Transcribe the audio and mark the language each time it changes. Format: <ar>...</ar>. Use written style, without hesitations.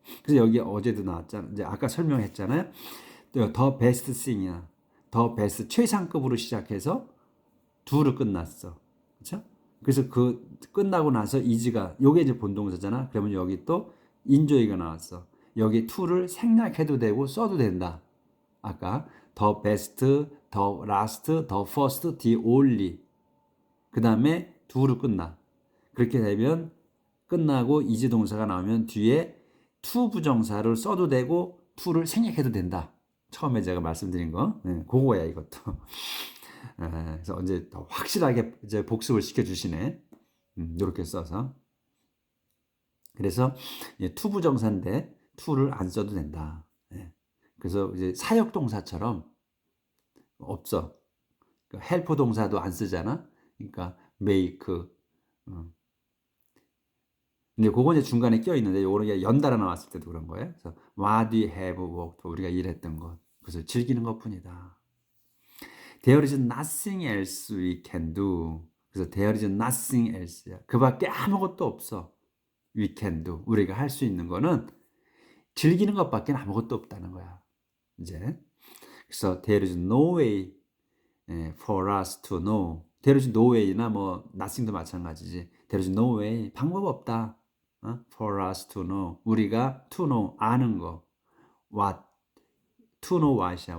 <ko>그래서 여기 어제도 나왔잖아. 이제 아까 설명했잖아요. 또 더 베스트 싱이야. 더 베스트 최상급으로 시작해서 do로 끝났어. 그렇죠? 그래서 그 끝나고 나서 is가 요게 이제 본동사잖아. 그러면 여기 또 enjoy가 나왔어. 여기 to를 생략해도 되고 써도 된다. 아까</ko> <en>the best, the last, the first, the only.</en> <ko>그 다음에</ko> <en>do로</en> <ko>끝나. 그렇게 되면 끝나고 이지 동사가 나오면 뒤에 to 부정사를 써도 되고 to를 생략해도 된다. 처음에 제가 말씀드린 거, 네, 그거야 이것도. 그래서 이제 더 확실하게 이제 복습을 시켜주시네. 이렇게 써서. 그래서 to 부정사인데 to를 안 써도 된다. 예. 그래서 이제 사역 동사처럼 없어. 그러니까 헬퍼 동사도 안 쓰잖아. 그러니까 make. 근데 그거 이제 중간에 껴 있는데 요거는 연달아 나왔을 때도 그런 거예요. 그래서 what we have worked, 우리가 일했던 것, 그래서 즐기는 것뿐이다.</ko> <en>There is nothing else we can do.</en> <ko>그래서</ko> <en>there is nothing else야.</en> <ko>그밖에 아무것도 없어.</ko> <en>We can do.</en> <ko>우리가 할 수 있는 거는 즐기는 것밖에 아무것도 없다는 거야. 이제 그래서</ko> <en>there is no way for us to know. There is no way나</en> <ko>뭐</ko> <en>nothing도</en> <ko>마찬가지지.</ko> <en>There is no way.</en> <ko>방법 없다.</ko> <en>For us to know.</en> <ko>우리가</ko> <en>to know</en> <ko>아는 거.</ko> <en>What to know what이야.</en>